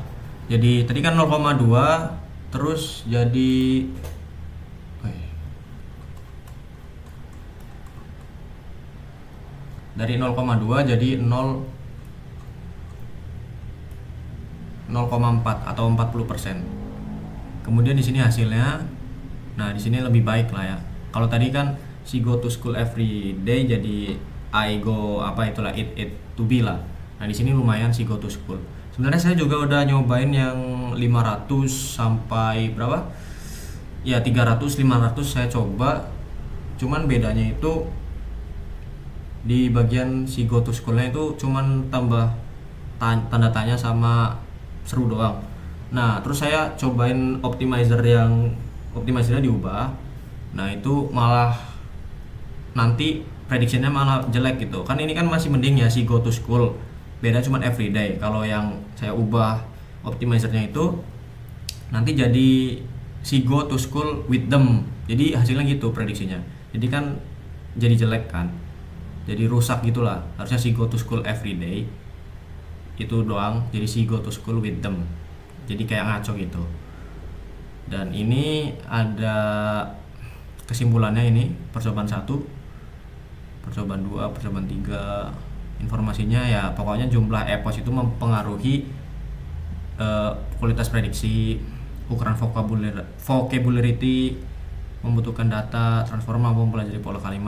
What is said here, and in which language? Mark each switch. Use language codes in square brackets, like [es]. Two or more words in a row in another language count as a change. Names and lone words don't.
[id] Jadi tadi kan 0,2 terus jadi dari 0,2 jadi 0,4 atau 40%. Kemudian di sini hasilnya, nah di sini lebih baik lah ya. Kalau tadi kan si [en] go to school every day [id] jadi [en] I go [id] apa itulah [en] it to be [id] lah. Nah di sini lumayan si [en] go to school. [id] Sebenarnya saya juga udah nyobain yang 500 sampai berapa? Ya 300, 500 saya coba. Cuman bedanya itu di bagian si [en] go to school- [id] nya itu cuman tambah tanda tanya sama seru doang. Nah terus saya cobain optimizernya diubah. Nah itu malah nanti prediksinya malah jelek gitu kan. Ini kan masih mending ya si [en] go to school, [id] beda cuman everyday. Kalau yang saya ubah optimizernya itu nanti jadi si [en] go to school with them, [id] jadi hasilnya gitu prediksinya, jadi kan jadi jelek kan, jadi rusak gitulah. Harusnya si [en] go to school everyday [id] itu doang, jadi si [en] go to school with them, [id] jadi kayak ngaco gitu. Dan ini ada kesimpulannya, ini percobaan 1, percobaan 2, percobaan 3. Informasinya ya pokoknya jumlah EPOS itu mempengaruhi kualitas prediksi, ukuran vocabulary, membutuhkan data, transform mampu mempelajari pola kalimat.